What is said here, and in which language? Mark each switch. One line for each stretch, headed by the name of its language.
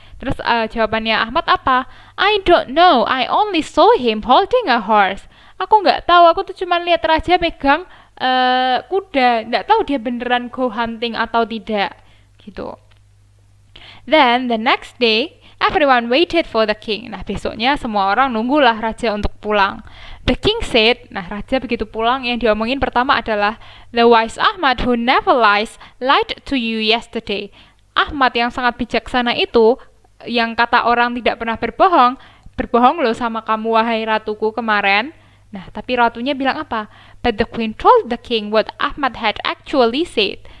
Indonesian: Terus jawabannya Ahmad apa?
English: I don't know, I only saw him holding a horse.
Indonesian: Aku nggak tahu, aku tuh cuma lihat raja megang kuda, nggak tahu dia beneran
English: go hunting
Indonesian: atau tidak, gitu.
English: Then the next day, everyone waited for the king.
Indonesian: Nah, besoknya semua orang nunggulah raja untuk pulang.
English: The king said,
Indonesian: nah raja begitu pulang yang diomongin pertama adalah,
English: the wise Ahmad who never lies lied to you yesterday.
Indonesian: Ahmad yang sangat bijaksana itu, yang kata orang tidak pernah berbohong loh sama kamu wahai ratuku kemarin. Nah, tapi ratunya bilang apa?
English: But the queen told the king what Ahmad had actually said.